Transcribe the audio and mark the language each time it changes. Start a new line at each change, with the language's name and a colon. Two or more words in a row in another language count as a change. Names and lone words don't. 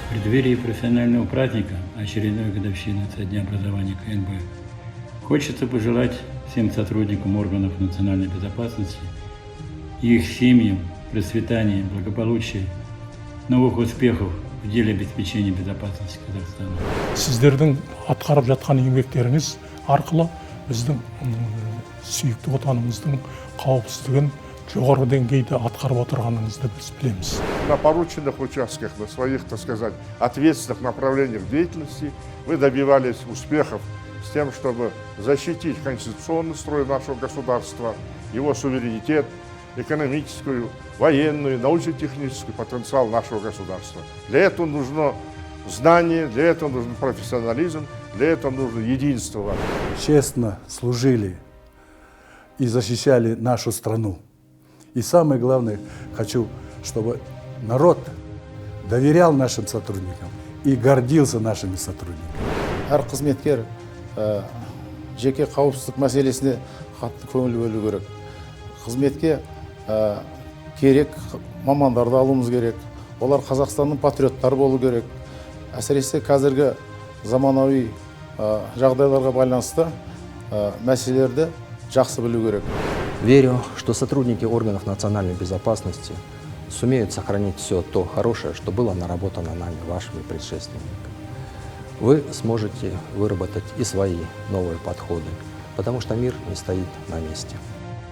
Russian: преддверии профессионального праздника, очередной годовщины со дня образования КНБ, хочется пожелать всем сотрудникам органов национальной безопасности и их семьям процветания, благополучия, новых успехов в деле обеспечения безопасности Казахстана.
Kazakh: Сіздердің атқарып жатқан еңбектеріңіз арқылы біздің сүйікті отанымыздың қауіпсіздігін жоғары деңгейде атқарып отырғаныңызды біз білеміз.
Russian: На порученных участках, на своих, так сказать, ответственных направлениях деятельности вы добивались успехов с тем, чтобы защитить конституционный строй нашего государства, его суверенитет, экономическую, военную, научно-технический потенциал нашего государства. Для этого нужно знание, для этого нужен профессионализм, для этого нужно единство. Честно служили и защищали нашу страну. И самое главное, хочу, чтобы народ доверял нашим сотрудникам и гордился нашими сотрудниками.
Kazakh: Әр қызметкер жеке қауіпсіздік мәселесіне қатты көңіл бөлу керек. Қызметке керек мамандарды алуымыз керек. Олар Қазақстанның патриоттары болу керек. Әсіресе қазіргі заманауи жағдайларға байланысты мәселелерді жақсы білу керек.
Russian: Верю, что сотрудники органов национальной безопасности сумеют сохранить все то хорошее, что было наработано нами, вашими предшественниками. Вы сможете выработать и свои новые подходы, потому что мир не стоит на месте.